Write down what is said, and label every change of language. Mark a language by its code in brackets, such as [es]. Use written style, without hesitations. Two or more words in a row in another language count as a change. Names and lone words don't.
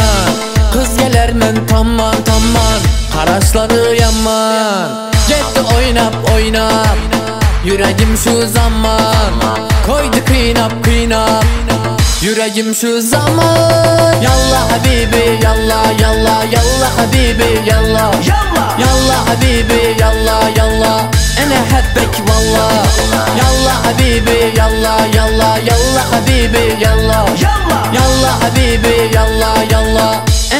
[tk] Kız geler men tamam tamam, karaşları yaman. Gitti oynap oynap, yüreğim şu zaman. Koydu kıynap kıynap, yüreğim şu zaman. [ar] يلا حبيبي يلا يلا يلا حبيبي يلا يلا حبيبي يلا يلا. أنا حبك والله. يلا حبيبي يلا يلا يلا حبيبي يلا يلا حبيبي يلا يلا.